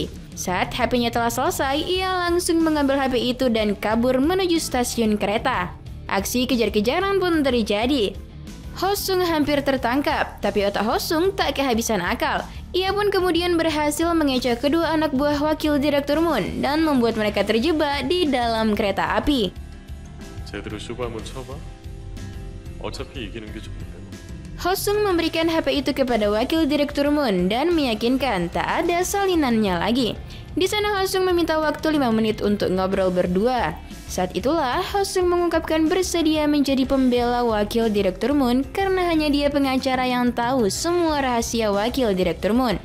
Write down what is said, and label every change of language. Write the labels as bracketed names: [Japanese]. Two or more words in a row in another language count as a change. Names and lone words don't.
[Indonesian] Saat HP-nya telah selesai, ia langsung mengambil HP itu dan kabur menuju stasiun kereta. Aksi kejar-kejaran pun terjadi. Ho Sung hampir tertangkap, tapi otak Ho Sung tak kehabisan akal. Ia pun kemudian berhasil mengecoh kedua anak buah wakil direktur Moon dan membuat mereka terjebak di dalam kereta api. [Korean] 제대로 쇼부 한번 쳐봐. 어차피 이기는 게 좋은데. [Indonesian] Ho Sung memberikan HP itu kepada wakil direktur Moon dan meyakinkan tak ada salinannya lagi. Di sana Ho Sung meminta waktu 5 menit untuk ngobrol berdua. Saat itulah Ho Sung mengungkapkan bersedia menjadi pembela wakil direktur Moon karena hanya dia pengacara yang tahu semua rahasia wakil direktur Moon.